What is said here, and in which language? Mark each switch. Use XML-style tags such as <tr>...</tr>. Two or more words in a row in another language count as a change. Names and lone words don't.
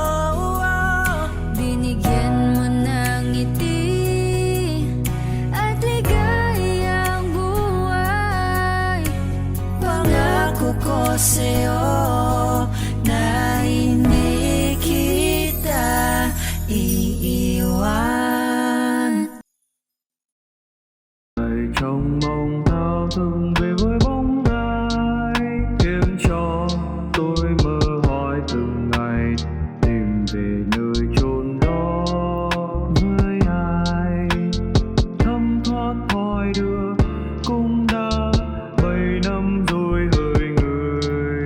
<tl>binigyan mo ng ngiti at ligayang buhay. Pangako ko sa'yo na hindi kita iiwan.</tl> <vi>Trong mong thao thức về với bóng ai, khiến cho tôi mơ hỏi từng ngày, tìm về nơi chốn đó với ai. Thấm thoát hỏi đưa cũng đã 7 năm rồi hỡi người.</vi>